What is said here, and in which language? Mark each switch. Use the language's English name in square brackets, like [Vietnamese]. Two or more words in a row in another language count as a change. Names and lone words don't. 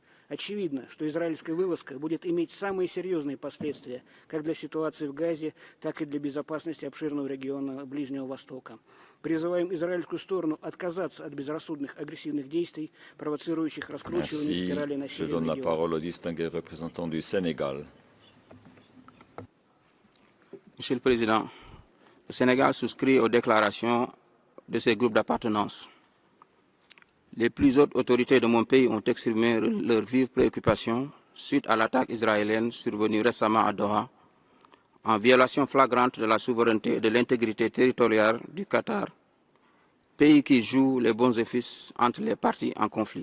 [Russian] Очевидно, что израильская вылазка будет иметь самые серьезные последствия как для ситуации в Газе, так и для безопасности обширного региона Ближнего Востока. Призываем израильскую сторону отказаться от безрассудных агрессивных действий, провоцирующих раскручивание спирали насилия в регионе. [French] Monsieur le Président, le Sénégal souscrit aux déclarations de ces groupes d'appartenance. Les plus hautes autorités de mon pays ont exprimé leur vive préoccupation suite à l'attaque israélienne survenue récemment à Doha, en violation flagrante de la souveraineté et de l'intégrité territoriale du Qatar, pays qui joue les bons offices entre les parties en conflit.